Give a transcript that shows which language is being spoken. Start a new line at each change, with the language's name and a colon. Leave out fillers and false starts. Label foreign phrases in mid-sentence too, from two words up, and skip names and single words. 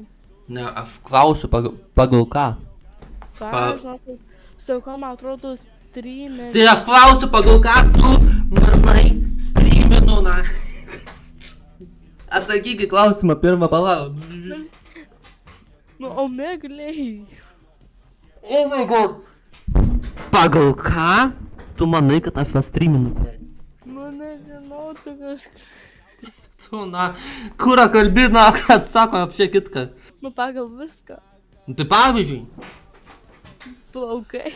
Lithuanian: Ne, aš klausiu pagal ką. Ką, aš žinau, tai sakau, man atrodo streaminę. Tai aš klausiu pagal ką tu manai streaminu, na. Atsakyk į klausimą pirmą, palauk. Nu, omegliai.
English: Oh my god.
Lithuanian: Pagal ką tu manai, kad aš streaminu? Nu, nežinau, tu kažkaip. Tu, na, kurą kalbi, na, kad sako apie kitką. Nu, pagal viską. Tai pavyzdžiui. Plaukai.